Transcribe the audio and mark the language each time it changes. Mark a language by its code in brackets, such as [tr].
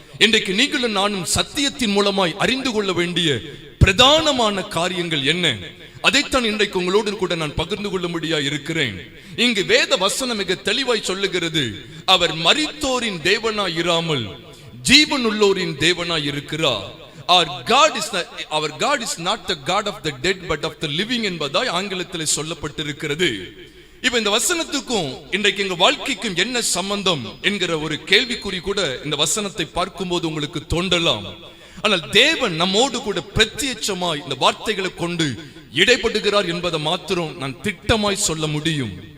[ta] இன்றைக்கு நீங்களும் நானும் சத்தியத்தின் மூலமாய் அறிந்து கொள்ள வேண்டிய பிரதானமான காரியங்கள் என்ன, அதைத்தான் இன்றைக்கு உங்களோடு கூட நான் பகிர்ந்து கொள்ளும்படியா இருக்கிறேன். இங்கு வேத வசனம் மிக தெளிவாய் சொல்லுகிறது, அவர் மரித்தோரின் தேவனாய் இராமல் ஜீவனுள்ளோரின் தேவனாய் இருக்கிறார். [en] Our God is not the God of the dead but of the living [ta] என்பதாய் ஆங்கிலத்தில் சொல்லப்பட்டிருக்கிறது. இப்ப இந்த வசனத்துக்கும் இன்றைக்கு எங்க வாழ்க்கைக்கும் என்ன சம்பந்தம் என்கிற ஒரு கேள்விக்குறி கூட இந்த வசனத்தை பார்க்கும்போது உங்களுக்கு தோன்றலாம். ஆனால் தேவன் நம்மோடு கூட பிரத்யட்சமாய் இந்த வார்த்தைகளை கொண்டு இடைப்படுகிறார் என்பதை மாத்திரம் நான் திட்டமாய் சொல்ல முடியும்.